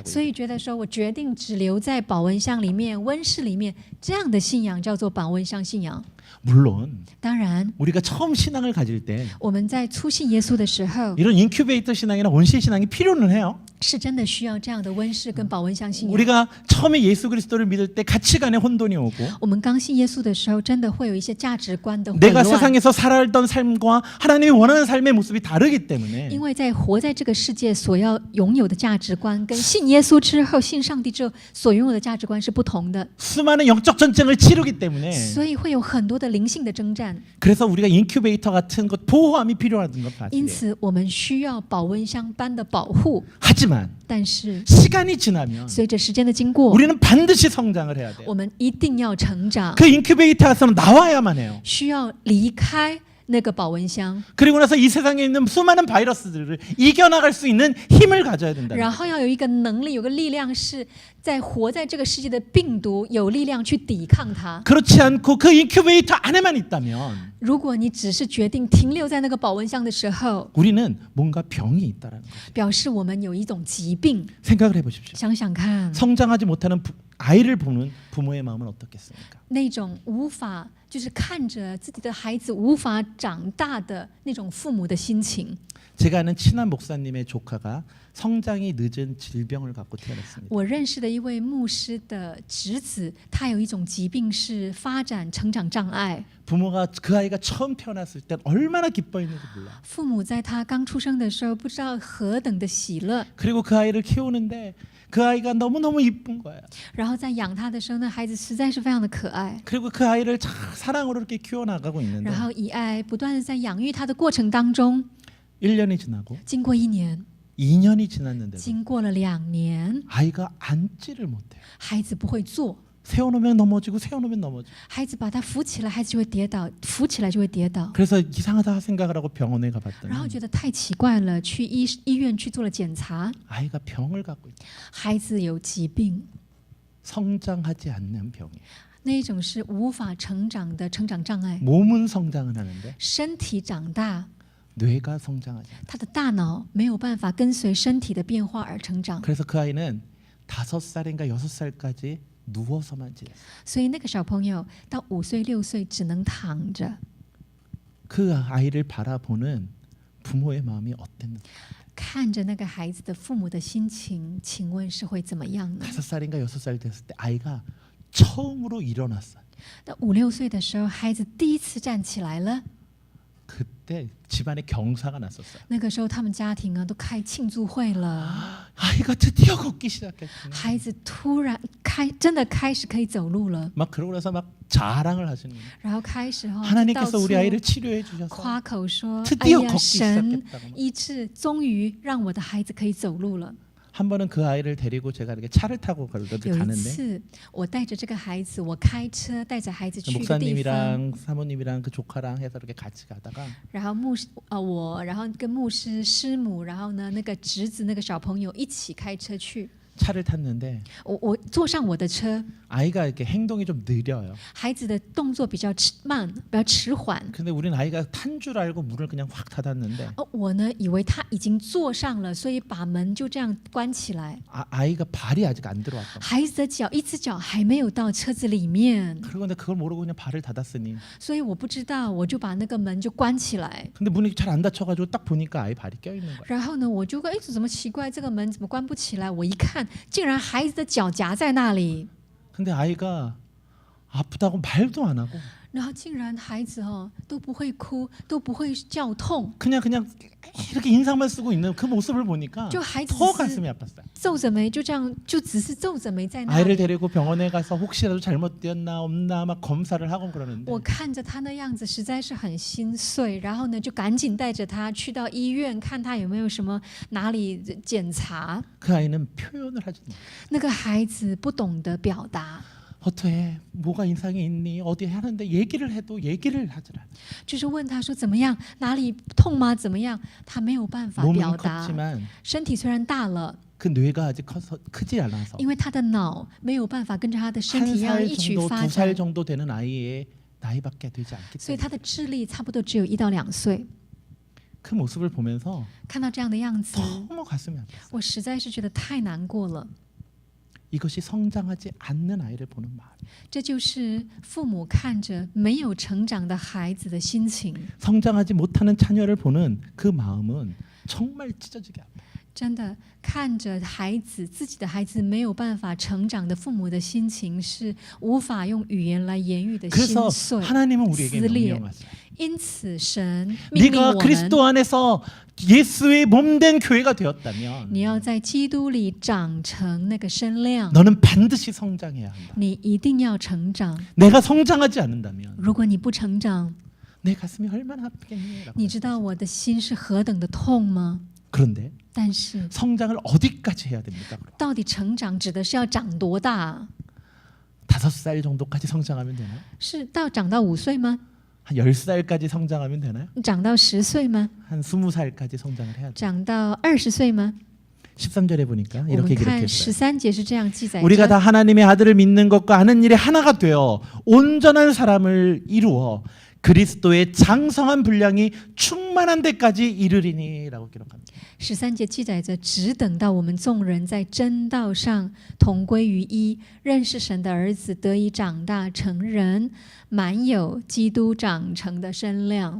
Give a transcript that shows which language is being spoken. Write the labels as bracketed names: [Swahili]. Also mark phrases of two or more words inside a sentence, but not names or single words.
[Chinese] 所以觉得说我决定只留在保温箱里面、温室里面，这样的信仰叫做保温箱信仰。 [Korean] 물론 [Chinese] 当然， [Korean] 우리가 처음 신앙을 가질 때 [Chinese] 我们在初信耶稣的时候， [Korean] 이런 인큐베이터 신앙이나 온실 신앙이 필요는 해요. [Chinese] 是真的需要这样的温室跟保温箱信仰。 [Korean] 우리가 처음에 예수 그리스도를 믿을 때 가치관에 혼돈이 오고 [Chinese] 我们刚信耶稣的时候，真的会有一些价值观的混 [Korean] 내가 [Chinese] 乱， [Korean] 세상에서 살아던 삶과 하나님이 원하는 삶의 모습이 다르기 때문에 [Chinese] 因为在活在这个世界所要拥有的价值观，跟信耶稣之后、信上帝之后所拥有的价值观是不同的， [Korean] 수많은 영적 전쟁을 치르기 때문에 [Chinese] 所以会有很多的灵性的征战。 [Korean] 그래서 우리가 인큐베이터 같은 것 보호함이 필요한 것 [Chinese] 因 [Korean] 사실이에요. [Chinese] 此，我们需要保温箱般的保护。 [Korean] 하지만 [Chinese] 但是， [Korean] 시간이 지나면 [Chinese] 随着时间的经过， [Korean] 우리는 반드시 성장을 해야 돼요. [Chinese] 我们一定要成长， [Korean] 그 인큐베이터에서 나와야만 해요. [Chinese] 需要离开那个保温箱， [Korean] 그리고 나서 이 세상에 있는 수많은 바이러스들을 이겨나갈 수 있는 힘을 가져야 된다. [Chinese] 然后要有一个能力、有个力量，是在活在这个世界的病毒有力量去抵抗它。 [Korean] 그렇지 않고 그 인큐베이터 안에만 있다면 [Chinese] 如果你只是决定停留在那个保温箱的时候， [Korean] 우리는 뭔가 병이 있다라는 거죠. [Chinese] 表示我们有一种疾病。 [Korean] 생각을 해보십시오. [Chinese] 想想看， [Korean] 성장하지 못하는 아이를 보는 부모의 마음은 어떻겠습니까? [Chinese] 那种无法就是看着自己的孩子无法长大的那种父母的心情。 [Korean] 제가 아는 친한 목사님의 조카가 성장이 늦은 질병을 갖고 태어났습니다. [Chinese] 我认识的一位牧师的侄子，他有一种疾病是发展成长障碍。 [Korean] 부모가 그 아이가 처음 태어났을 때 얼마나 기뻐했는지 몰라. [Chinese] 父母在他刚出生的时候，不知道何等的喜乐。 [Korean] 그리고 그 아이를 키우는데 그 아이가 너무너무 이쁜 거야. [Chinese] 然后在养他的时候，那孩子实在是非常的可爱。 [Korean] 그리고 그 아이를 참 사랑으로 이렇게 키워나가고 있는데 [Chinese] 然后以爱不断的在养育他的过程当中， [Korean] 1년이 지나고 [Chinese] 经过1年， [Korean] 2년이 지났는데도 [Chinese] 经过了2年， [Korean] 아이가 앉지를 못해요. [Chinese] 孩子不会坐， [Korean] 세워놓으면 넘어지고 세워놓으면 넘어지고. [Chinese] 孩子把他扶起来，孩子就会跌倒；扶起来就会跌倒。 [Korean] 그래서 이상하다 생각을 하고 병원에 [Chinese] 然后 [Korean] 가봤더니 [Chinese] 觉得太奇怪了，去医院去做了检查， [Korean] 아이가 병을 갖고 있다. [Chinese] 孩子有疾病， [Korean] 성장하지 않는 병이에요. [Chinese] 那一种是无法成长的成长障碍。 [Korean] 몸은 성장은 하는데 [Chinese] 身体长大， [Korean] 뇌가 성장하지 않아요. [Chinese] 他的大脑没有办法跟随身体的变化而成长， [Korean] 그래서 그 아이는 5살인가 6살까지 누워서만 지냈어요. [Chinese] 所以那个小朋友到5岁6岁只能躺着。 [Korean] 그 아이를 바라보는 부모의 마음이 어땠는지. [Chinese] 看着那个孩子的父母的心情，请问是会怎么样呢？ [Korean] 5살인가 6살 됐을 때 아이가 처음으로 일어났어요. [Chinese] 到5、6岁的时候，孩子第一次站起来了。 [Korean] 그때 집안에 경사가 났었어요. [Chinese] 那个时候，他们家庭啊都开庆祝会了， [Korean] 아이가 드디어 걷기 시작했구나. [Chinese] 孩子突然真的开始可以走路了， [Korean] 막 그러고 나서 막 자랑을 하시는 거예요. [Chinese] 然后开始到 [Korean] 하나님께서 [Chinese] 处 [Korean] 우리 아이를 치료해 주셔서 [Chinese] 夸口说：“哎 [Korean] 드디어 [Chinese] 呀， [Korean] 걷기 [Chinese] 神 [Korean] 시작했다고. [Chinese] 医治，终于让我的孩子可以走路了。” [Korean] 한 번은 그 아이를 데리고 제가 이렇게 차를 타고 [Chinese] 有一 [Korean] 가는데 [Chinese] 次，我带着这个孩子，我开车带着孩子去一个地方， [Korean] 목사님이랑 사모님이랑 그 조카랑 해서 이렇게 같이 가다가 [Chinese] 然后我，然后跟牧师师母，然后呢那个侄子那个小朋友一起开车去。 [Korean] 차를 탔는데 [Chinese] 我坐上我的车， [Korean] 아이가 이렇게 행동이 좀 느려요. [Chinese] 孩子的动作比较慢，比较迟缓。 [Korean] 근데 우리는 아이가 탄 줄 알고 문을 그냥 확 닫았는데 [Chinese] 我呢以为他已经坐上了，所以把门就这样关起来。 [Korean] 아이가 발이 아직 안 들어왔던. [Chinese] 孩子的脚一只脚还没有到车子里面， [Korean] 그리고 근데 그걸 모르고 그냥 발을 닫았으니. [Chinese] 所以我不知道，我就把那个门就关起来。 [Korean] 근데 문이 잘 안 닫혀가지고 딱 보니까 아이 발이 껴 있는 거야. [Chinese] 然后呢，我就说，哎，怎么奇怪，这个门怎么关不起来？我一看，竟然孩子的脚夹在那里。 [Korean] 근데 아이가 아프다고 말도 안 하고 [Chinese] 然后竟然孩子都不会哭，都不会叫痛， [Korean] 그냥 이렇게 인상만 쓰고 있는 그 모습을 보니까 [Chinese] 就孩子 [Korean] 더 [Chinese] 只是 [Korean] 가슴이 아팠어요. [Chinese] 皱着眉，就这样，就只是皱着眉在那 [Korean] 아이를 [Chinese] 里。 [Korean] 데리고 병원에 가서 혹시라도 잘못되었나 없나 막 검사를 하고 그러는데 [Chinese] 我看着他那样子，实在是很心碎。然后呢，就赶紧带着他去到医院，看他有没有什么哪里检查。 [Korean] 그 아이는 표현을 하지 않아요. [Chinese] 那个孩子不懂得表达， [Korean] 어떻게 뭐가 인상이 있니? 어디 하는데 얘기를 해도 얘기를 하질 않아. [Chinese] 就是问他说怎么样，哪里痛吗？怎么样？他没有办法 [Korean] 몸은 [Chinese] 表达。 [Korean] 컸지만 [Chinese] 身体虽然大了， [Korean] 그 뇌가 아직 크지 않아서 [Chinese] 因为他的脑没有办法跟着他的身 [Korean] 한 [Chinese] 体一样 [Korean] 살 [Chinese] 一起 [Korean] 정도, [Chinese] 发 [Korean] 2살 [Chinese] 展， [Korean] 정도 되는 아이의 나이밖에 되지 않기 [Chinese] 所以 [Korean] 때문에 [Chinese] 他的智力差不多只有1到2岁。 [Korean] 그 모습을 보면서 [Chinese] 看到这样的样子， [Korean] 너무 가슴이 아팠어요. [Chinese] 我实在是觉得太难过了。 [Korean] 이것이 성장하지 않는 아이를 보는 마음. [Chinese] 这就是父母看着没有成长的孩子的心情。 [Korean] 성장하지 못하는 자녀를 보는 그 마음은 정말 찢어지게 아파요. [Chinese] 真的看着孩子自己的孩子没有办法成长的父母的心情是无法用语言来言喻的 [Korean] 그래서 [Chinese] 心碎。 [Korean] 하나님은 우리에게 [Chinese] 撕裂。 [Korean] 명령하세요. [Chinese] 因此，神命令 [Korean] 네가 [Chinese] 我们， [Korean] 그리스도 안에서 예수의 몸된 교회가 되었다면 [Chinese] 你要在基督里长成那个身量， [Korean] 너는 반드시 성장해야 한다. [Chinese] 你一定要成长。 [Korean] 내가 성장하지 않는다면 [Chinese] 如果你不成长， [Korean] 내 가슴이 얼마나 아프겠니? [Chinese] 你知道我的心是何等的痛吗？ [Korean] 그런데 [Chinese] 但是， [Korean] 성장을 어디까지 해야 됩니까? 그럼? [Chinese] 到底成长指的是要长多大？ [Korean] 5살 정도까지 성장하면 되나요? [Chinese] 是长到5岁吗？ [Korean] 한 10살까지 성장하면 되나요? [Chinese] 长到10岁吗？ [Korean] 한 20살까지 성장을 해야 돼요. [Chinese] 长到20岁吗？ [Korean] 13절에 보니까 [Chinese] 我们 [Korean] 이렇게 [Chinese] 看 [Korean] 기록했어요. [Chinese] 13节是这样记载 [Korean] 우리가 [Chinese] 着： [Korean] 다 하나님의 아들을 믿는 것과 아는 일에 하나가 되어 온전한 사람을 이루어 그리스도의 장성한 분량이 충만한 데까지 이르리니라고 기록합니다. [Chinese] 13 节记载着，只等到我们众人在真道上同归于一，认识神的儿子，得以长大成人，满有基督长成的身量。